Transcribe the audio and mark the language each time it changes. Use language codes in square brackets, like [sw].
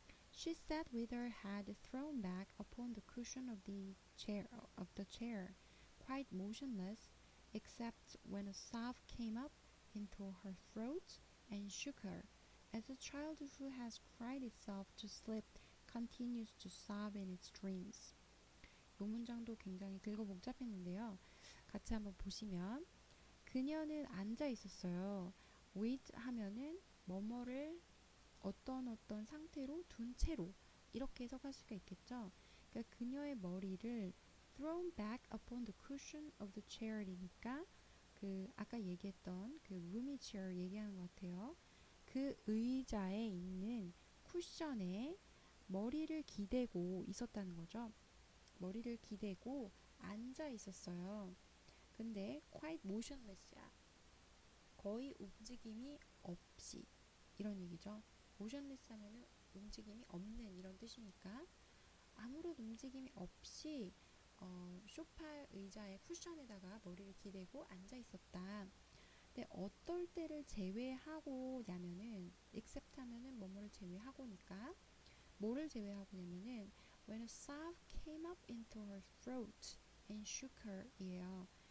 [en] She sat with her head thrown back upon the cushion of the chair, quite motionless, except when a sob came up into her throat and shook her, as a child who has cried itself to sleep continues to sob in its dreams. [ko] 이 문장도 굉장히 길고 복잡했는데요. 같이 한번 보시면 그녀는 앉아 있었어요. with 하면은 뭐뭐를 어떤 상태로 둔 채로 이렇게 해석할 수가 있겠죠. 그러니까 그녀의 머리를 [en] thrown back upon the cushion of the chair [ko] 이니까 그 아까 얘기했던 그 [en] roomy chair [ko] 얘기하는 것 같아요. 그 의자에 있는 쿠션에 머리를 기대고 있었다는 거죠. 머리를 기대고 앉아 있었어요. 근데 [en] quite motionless [ko] 야. 거의 움직임이 없이 이런 얘기죠. motionless 하면은 움직임이 없는 이런 뜻이니까 아무런 움직임이 없이 소파 의자의 쿠션에다가 머리를 기대고 앉아 있었다. 근데 어떨 때를 제외하고냐면은 [en] except [ko] 하면은 뭐뭐를 제외하고니까 뭐를 제외하고냐면은 [en] when a sob came up into her throat and shook her 이에요.